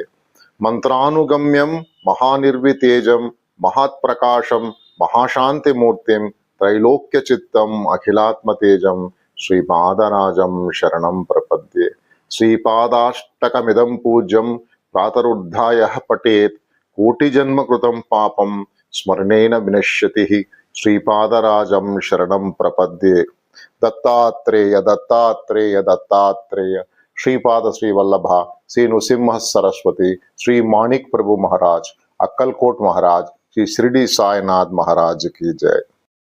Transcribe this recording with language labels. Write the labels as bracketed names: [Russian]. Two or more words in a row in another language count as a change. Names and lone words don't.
[Sanskrit] మంత్రానుగమ్యం మహానిర్వితేజం మహాత్ప్రకాశం మహాశాంతిమూర్తిం త్రైలోక్య చిత్తం అఖిలాత్మతేజం శ్రీపాదరాజం శరణం ప్రపద్యే. శ్రీపాదాష్టకమిదం పూజ్యం ప్రాతరుద్ధాయ పఠేత్ కోటిజన్మకృతం పాపం స్మరణేన వినశ్యతి శ్రీపాదరాజం శరణం ప్రపద్యే. [Hindi] దత్తాత్రేయ దత్తాత్రేయ దత్తాత్రేయ श्रीपाद श्री वल्लभा श्री नृसिंह सरस्वती श्री माणिक प्रभु महाराज अक्कलकोट महाराज श्री शिरडी साईनाथ महाराज की जय.